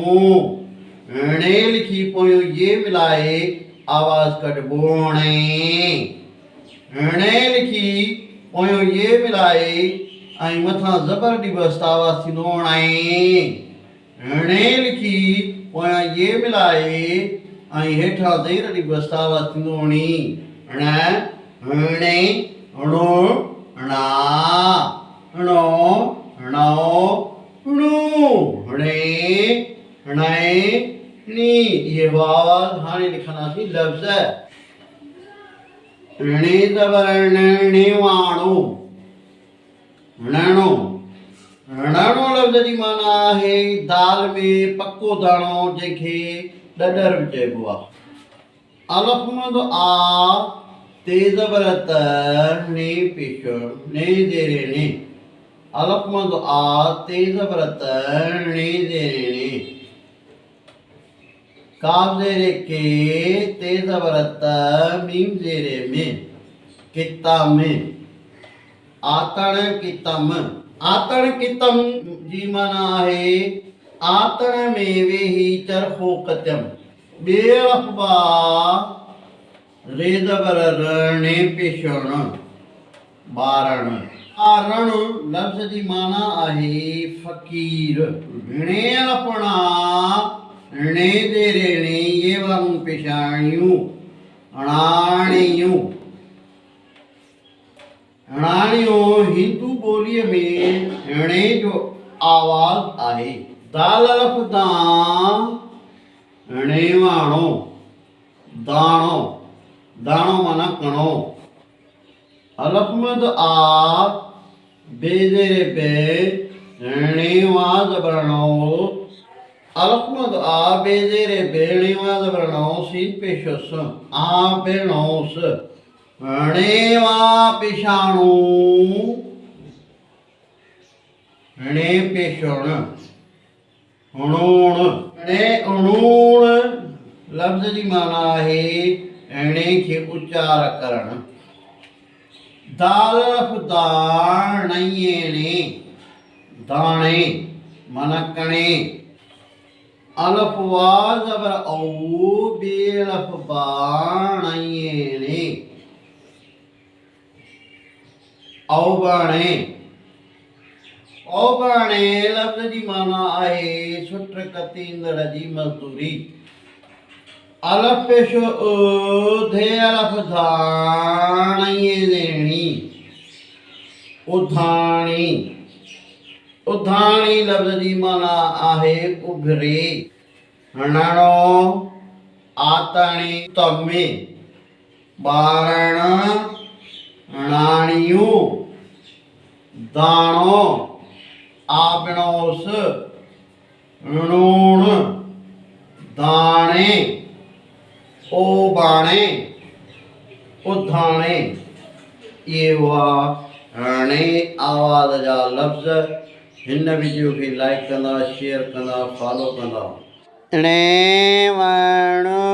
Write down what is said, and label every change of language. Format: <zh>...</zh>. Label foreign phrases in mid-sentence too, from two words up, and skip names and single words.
<sd>णे लिखी पोयों ये मिलाए आवाज़ कढिबो णे। णे लिखी पोयों ये मिलाए ऐं मथां ज़बर ॾिबसि त आवाज़ु थींदो णे। णे लिखी पोयां ये मिलाए ऐं हेठां ज़ेर ॾिबसि त आवाज़ु थींदो णी। ण, णे, णो, णा, णो, णो, णू, णे, णे, णी। इहे हुआ आवाज़। हाणे लिखंदासीं लफ़्ज़। णे ज़बर णे वाणो, णणो। णणो लफ़्ज़ जी माना आहे दाल में पको दाणो, जंहिंखे ॾॾर बि चइबो आहे। अलफ़ मद आ, ते ज़बर त, णे पेश णे ज़ेरे णे। अलफ़ मद आ, ते ज़बर त, णे ज़ेरे णे। काफ़ ज़ेरे के, ते ज़बर त, मीम ज़ेरे में। किताम, आतण कितम। आतण कितम जी माना आहे आतण में वेही चरखो कतम। ॿे अख़बा रे ज़बर र, णे पेश ण, ॿारण। ॿारण लफ़्ज़ जी माना आहे फ़क़ीर। णे अलफ़णा, णे ज़ेरे णे, ये वांगुरु पेशाणियूं, अणाणियूं। अणाणियूं हिंदू ॿोलीअ में णे जो आवाज़ आहे। दाल अलफ़ दां, णे वाणो, दाणो। दाणो माना कणो। अलफ़ मद आ, बे ज़ेरे बे, णे वा ज़बर णो। अलफ़ मद आ, बे ज़ेरे बे, णे वा ज़बर णो, सीन पेश स, आ बेणोस। णे वा पेशाणू, णे पेश ण, णूण। णे णूण लफ़्ज़ जी माना आहे णे खे उचार करणु। दाल अलफ़ दां, णई णे, दाणे माना कणे। अलफ़ वा ज़बर औ, बे अलफ़ बा, णई णे, औबाणे। औबाणे लफ़्ज़ जी माना आहे सुट कतींदड़ जी मज़दूरी। अलफ़ पेश उ, धे अलफ़ धां, णई ज़ेणी, उधाणी। उधाणी लफ़्ज़ जी माना आहे उभरे। हणणो, आतणी तमे, ॿारण, अणाणियूं, दाणो, आबणोस, णूण, दाणे, ओबाणे, उधाणे। ये हुआ हाणे आवाज़ जा लफ़्ज़। हिन वीडियो खे लाइक कंदा, शेयर कंदा, फॉलो कंदा। णे वण</sd>